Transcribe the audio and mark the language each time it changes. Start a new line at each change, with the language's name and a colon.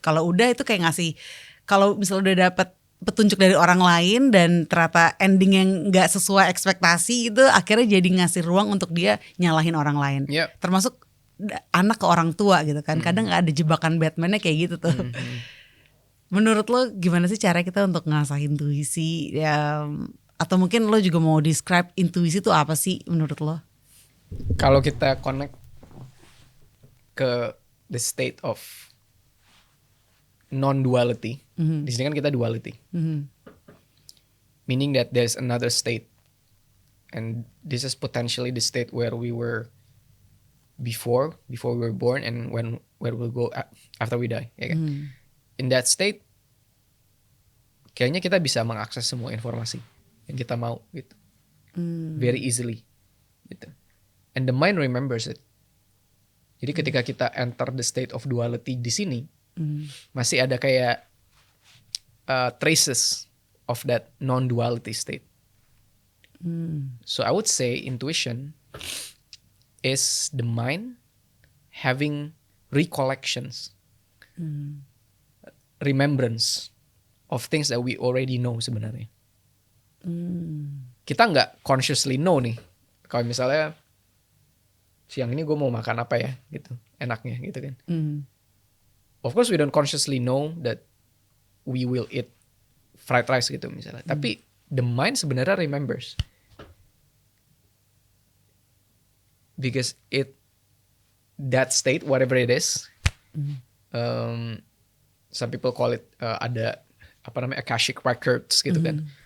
Indonesian: Kalau udah itu kayak ngasih, kalau misalnya udah dapet petunjuk dari orang lain dan ternyata ending yang nggak sesuai ekspektasi, itu akhirnya jadi ngasih ruang untuk dia nyalahin orang lain.
English: Yep.
Indonesian: Termasuk anak ke orang tua gitu kan. Kadang ada jebakan Batman-nya kayak gitu tuh. menurut lo gimana sih cara kita untuk ngasah intuisi ya? Atau mungkin lo juga mau describe intuisi itu apa sih menurut lo?
English: Kalau kita connect ke the state of non-duality,
Indonesian: di sini kan kita
English: duality, meaning that there's another state, and this is potentially the state where we were before we were born, and where we'll go after we die.
Indonesian: Ya kan?
English: In that state,
Indonesian: kayaknya kita bisa mengakses semua informasi yang kita mau gitu,
English: very easily,
Indonesian: gitu.
English: And the mind remembers it.
Indonesian: Jadi ketika kita
English: enter the state of duality
Indonesian: di sini, masih ada kayak
English: traces of that non-duality state. So I would say intuition is the mind having recollections, remembrance of things that we already know
Indonesian: sebenarnya. Kita nggak
English: consciously know
Indonesian: nih. Kalau misalnya siang ini gue mau makan apa ya gitu, enaknya gitu kan.
English: Of course we don't consciously know that we will eat fried rice
Indonesian: gitu misalnya. Tapi
English: the mind
Indonesian: sebenarnya
English: remembers. Because that state, whatever it is, some people call it
Indonesian: ada apa namanya
English: akashic records gitu kan.